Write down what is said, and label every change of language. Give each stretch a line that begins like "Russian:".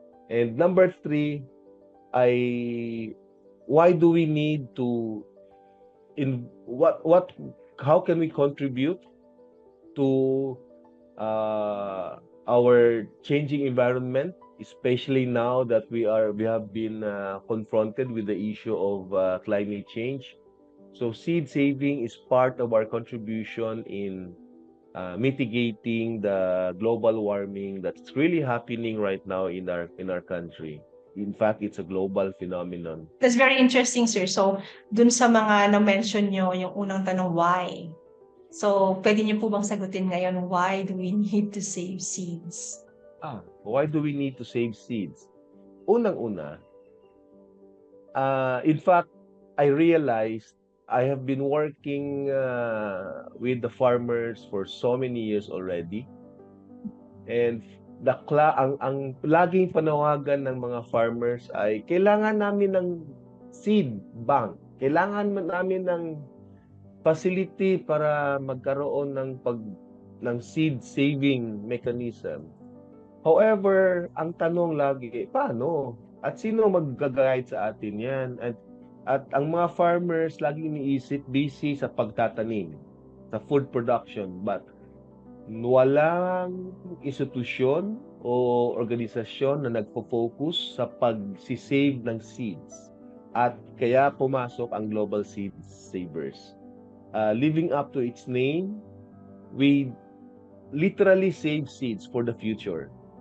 English: And number three, I why do we need to in what how can we contribute to uh, our changing environment, especially now that we have been confronted with the issue of climate change. So seed saving is part of our contribution in mitigating the global warming that's really happening right now in our country. In fact, it's a global phenomenon. That's very interesting, sir.
Filipino: So, dun sa mga na-mention nyo, yung unang tanong, why? So, pwede niyo po bang sagutin ngayon,
English: why do we need to save seeds? Why do we need to save seeds?
Filipino: Unang-una,
English: in fact, I realized I have been working with the farmers for so many years already.
Filipino: And ang laging panawagan ng mga farmers ay kailangan namin ng seed bank. Kailangan namin ng facility para magkaroon ng seed saving mechanism. However, ang tanong lagi, paano? At sino mag-guide sa atin yan? At ang mga farmers lagi iniisip busy sa pagtatanim, sa food production. But walang institusyon o organisasyon na nagpo-focus sa pag-save ng seeds. At kaya pumasok ang Global Seed Savers.
English: Living up to its name, we literally save seeds for the future.